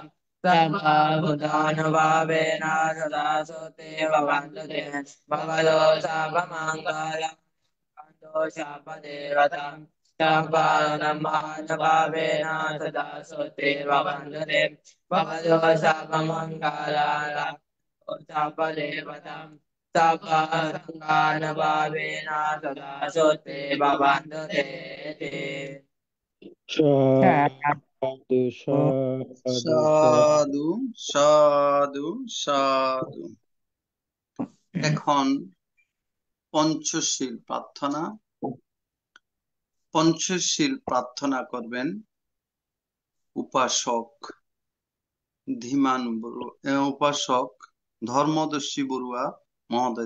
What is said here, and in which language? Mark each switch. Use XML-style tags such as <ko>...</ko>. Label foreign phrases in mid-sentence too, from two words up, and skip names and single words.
<pi>सर्वभूतानुभावेन सदा सोते भवन्तु ते भवतो सर्वमङ्गलाकान्तो सर्वदेवतां सर्वधर्मानुभावेन सदा सोते भवन्तु ते भवतो सर्वमङ्गलाकान्तो सर्वदेवतां सकासङ्गानुभावेन सदा सोते भवन्तु ते সাধু সাধু সাধু সাধু সাধু।</pi> <bn>এখন পঞ্চশীল প্রার্থনা। পঞ্চশীল প্রার্থনা করবেন উপাসক ধীমান বড়ুয়া, উপাসক ধর্মদর্শী বড়ুয়া মহোদয়।</bn>